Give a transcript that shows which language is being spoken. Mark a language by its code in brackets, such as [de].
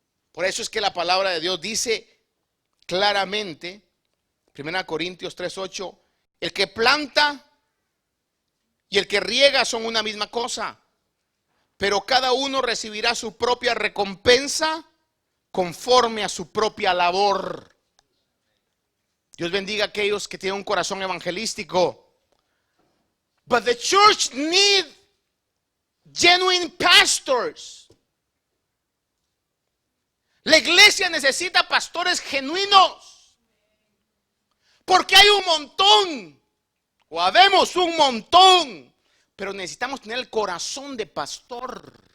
[es] Por eso es que la palabra de Dios dice claramente, 1 Corintios 3:8, el que planta y el que riega son una misma cosa, pero cada uno recibirá su propia recompensa conforme a su propia labor. Dios bendiga a aquellos que tienen un corazón evangelístico. [en] But the church needs genuine pastors. [es] La iglesia necesita pastores genuinos, porque hay un montón. O habemos un montón, pero necesitamos tener el corazón de pastor.